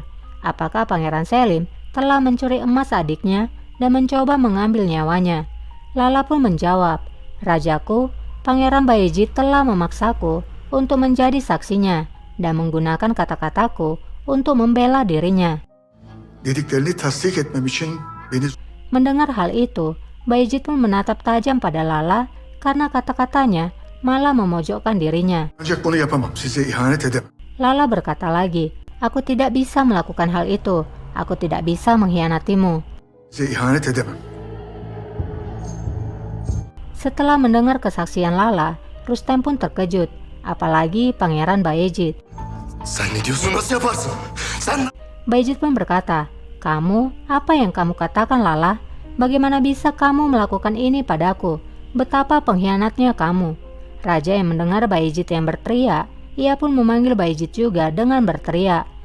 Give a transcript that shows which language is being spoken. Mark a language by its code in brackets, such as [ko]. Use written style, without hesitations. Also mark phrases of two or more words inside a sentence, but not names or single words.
[id] Apakah Pangeran Selim telah mencuri emas adiknya dan mencoba mengambil nyawanya? Lala pun menjawab, Rajaku, Pangeran Bayezid telah memaksaku untuk menjadi saksinya dan menggunakan kata-kataku untuk membela dirinya. [tr] Dediklerini tasdik etmem için beni... [id] Mendengar hal itu, Bayezid pun menatap tajam pada Lala karena kata-katanya malah memojokkan dirinya. [tr] Ancak bunu yapamam, size ihanet edemem. [id] Lala berkata lagi, aku tidak bisa melakukan hal itu. Aku tidak bisa mengkhianatimu. [tr] Size ihanet edemem. [id] Setelah mendengar kesaksian Lala, Rustem pun terkejut, apalagi Pangeran Bayezid. [tr] Sen ne diyorsun, nasıl yaparsın? Sen... [id] Bayezid pun berkata, kamu, apa yang kamu katakan Lala? Bagaimana bisa kamu melakukan ini padaku? Betapa pengkhianatnya kamu. Raja yang mendengar Bayezid yang berteriak, ia pun memanggil Bayezid juga dengan berteriak.